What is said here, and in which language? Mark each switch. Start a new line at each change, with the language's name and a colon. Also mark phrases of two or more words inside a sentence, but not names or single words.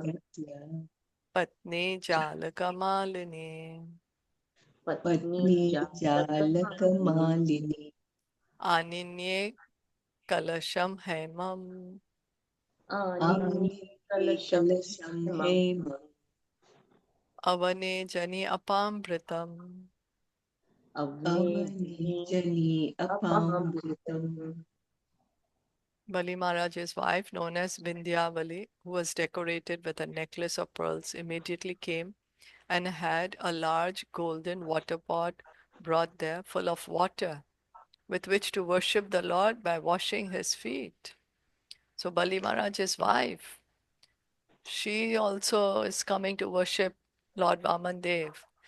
Sanskrit: Patni Jalakamalini Patni Patni Jatakamani Jalakamalini Aninye Kalasham Hemam Anini Anini Kalasham Kalasam Hemam Hemam Avane Jani Apambritam. Avne Avani Jani Jani Apamritam. Apamritam.
English: Bali Maharaj's wife, known as Vindhyavali, who was decorated with a necklace of pearls, immediately came and had a large golden water pot brought there full of water with which to worship the Lord by washing his feet. So Bali Maharaj's wife, she also is coming to worship Lord Vamandev.